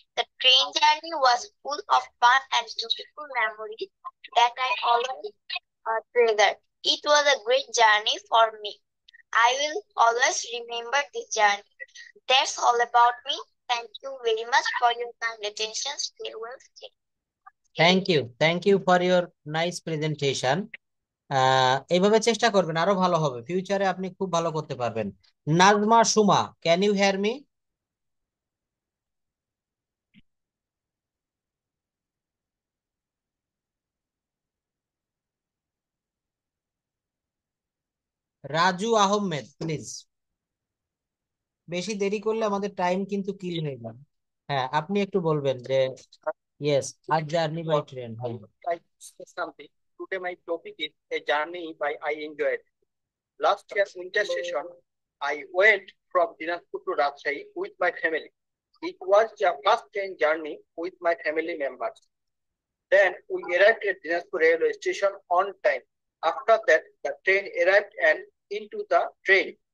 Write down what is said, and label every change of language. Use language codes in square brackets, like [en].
[en] The train journey was full of fun and beautiful memories that I always treasure. It was a great journey for me. I will always remember this journey. That's all about me. Thank you very much for your kind attention. Stay well. Stay. Thank you for your nice presentation. [bn] এইভাবে চেষ্টা করবেন, আরো ভালো হবে, ফিউচারে আপনি খুব ভালো করতে পারবেন। [en] Nazma Suma, can you hear me? [bn] Raju Ahmed please. বেশি দেরি করলে আমাদের টাইম কিন্তু কিল হয়ে যাবে। হ্যাঁ, আপনি একটু বলবেন যে ইয়েস, আজ জার্নি বাই ট্রেন। হ্যাঁ, [en] I say something. Today my topic is a journey by I enjoyed. Last year's winter session, I went from Dinajpur to Rajshahi with my family. It was the first train journey with my family members. Then we arrived at Dinajpur railway station on time. After that, the train arrived and into the train.